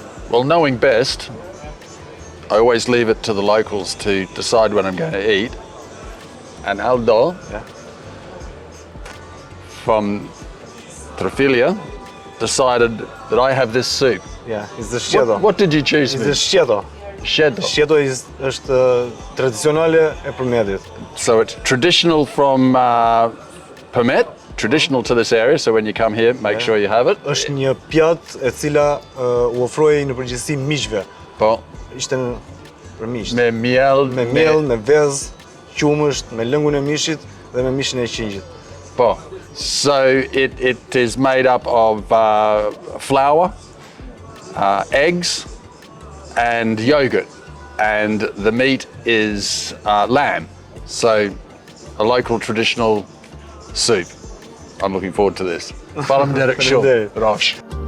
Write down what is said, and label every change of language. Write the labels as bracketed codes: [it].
[en] Well, knowing best, I always leave it to the locals to decide what I'm going to eat. And Aldo, from Trafiglia, decided that I have this soup. Yeah, it's the shchedo. What did you choose? It's the shchedo. Shchedo. [sq] Shchedo është tradicionale e Përmetit. [en] So it's traditional from Permet, traditional to this area, so when you come here, make sure you have it. [sq] Është një pjatë e cila u ofroi në përgjithësi miqve. Po. Ishte për miq. Me miel, me vezë, qumësht, me lëngun e mishit dhe me mishin e qingjit. Po. [en] So it is made up of flour, eggs, and yogurt, and the meat is lamb. So a local traditional soup. I'm looking forward to this. [sq] Faleminderit shumë. [en] Rafsh.